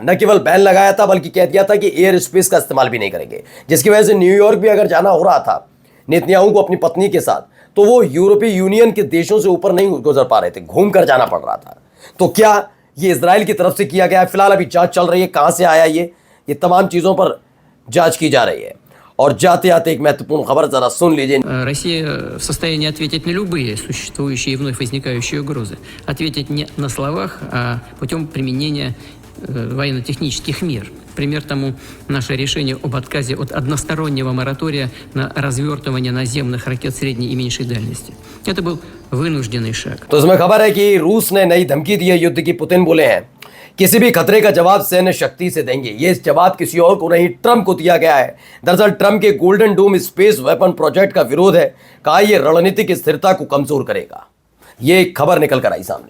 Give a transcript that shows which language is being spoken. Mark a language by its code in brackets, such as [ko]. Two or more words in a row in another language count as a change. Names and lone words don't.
[hi] न केवल बैन लगाया था बल्कि कह दिया था कि [en] air space [hi] का इस्तेमाल भी नहीं करेंगे, जिसकी वजह से न्यूयॉर्क भी अगर जाना हो रहा था नेतन्याहू को अपनी पत्नी के साथ, तो वो यूरोपीय यूनियन के देशों से ऊपर नहीं गुजर पा रहे थे, घूम कर जाना पड़ रहा था। तो क्या ये इजराइल की तरफ से किया गया है? फिलहाल अभी जांच चल रही है, कहां से आया ये तमाम चीजों पर जांच की जा रही है। और जाते आते एक महत्वपूर्ण खबर जरा सुन लीजिए। [ru] Россия в состоянии ответить на любые существующие и вновь возникающие угрозы. Ответить не на словах, а путем применения военно-технических мер. Пример тому наше решение об отказе от одностороннего моратория на развертывание наземных ракет средней и меньшей дальности. Это был вынужденный шаг. [hi] तो इसमें खबर है कि रूस ने नई धमकी दी है युद्ध की। पुतिन बोले हैं किसी भी खतरे का जवाब सैन्य शक्ति से देंगे। ये जवाब किसी और को नहीं, ट्रंप को दिया गया है। दरअसल ट्रंप के गोल्डन डोम [en] space weapon project [hi] का विरोध है, कहा यह रणनीतिक स्थिरता को कमजोर करेगा। ये खबर निकल कर आई सामने।